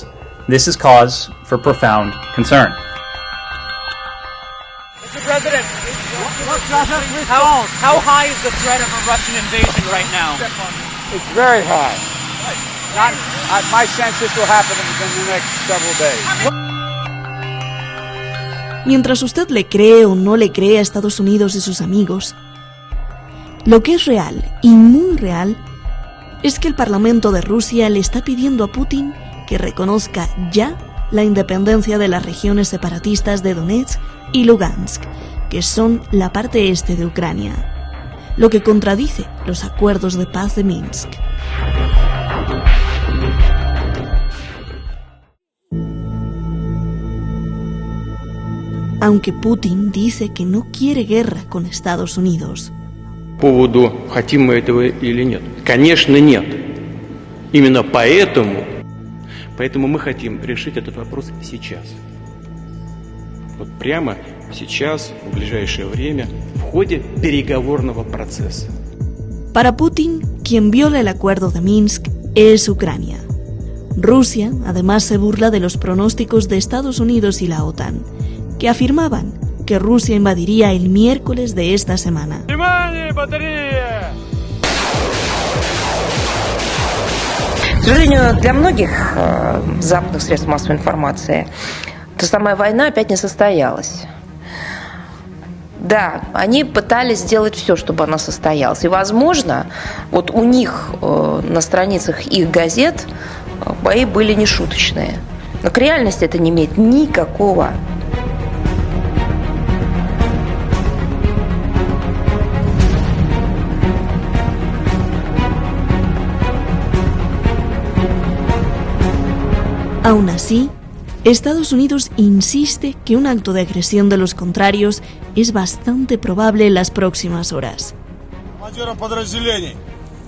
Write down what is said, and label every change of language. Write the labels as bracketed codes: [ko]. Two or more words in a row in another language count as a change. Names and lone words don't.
[en] This is cause for profound concern. Mr. President, how high is the threat of a Russian invasion right now? It's very high. My sense this will happen within the next several days. [es] Mientras usted le cree o no le cree a Estados Unidos y sus amigos, lo que es real y muy real es que el Parlamento de Rusia le está pidiendo a Putin que reconozca ya la independencia de las regiones separatistas de Donetsk y Lugansk, que son la parte este de Ucrania, lo que contradice los acuerdos de paz de Minsk. Aunque Putin dice que no quiere guerra con Estados Unidos. [ru] По поводу, хотим мы этого или нет? Конечно, нет. Именно поэтому мы хотим решить этот вопрос сейчас. Вот прямо сейчас, в ближайшее время, в ходе переговорного процесса. [es] Para Putin, quien viola el acuerdo de Minsk es Ucrania. Rusia, además, se burla de los pronósticos de Estados Unidos y la OTAN, que afirmaban que Rusia invadiría el miércoles de esta semana. [ru] К сожалению, для многих западных средств массовой информации та самая война опять не состоялась. Да, они пытались сделать все, чтобы она состоялась. И, возможно, вот у них на страницах их газет бои были нешуточные. Но к реальности это не имеет никакого. [es] Aún así, Estados Unidos insiste que un acto de agresión de los contrarios es bastante probable en las próximas horas.